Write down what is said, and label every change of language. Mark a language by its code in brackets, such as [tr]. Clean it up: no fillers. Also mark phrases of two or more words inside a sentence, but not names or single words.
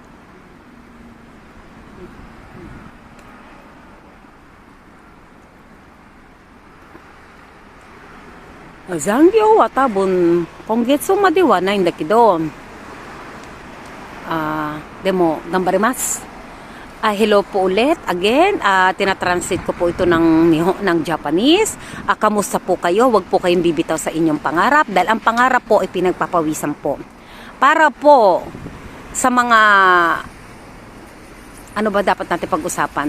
[ja] 残業は多分今月まではないんだけど、でも頑張ります。 [tl] Hello po ulit again. Tinatranslate ko po ito ng Japanese. Kamusta po kayo? Huwag po kayong bibitaw sa inyong pangarap dahil ang pangarap po ay pinagpapawisan po. Para po sa mga ano ba dapat natin pag-usapan?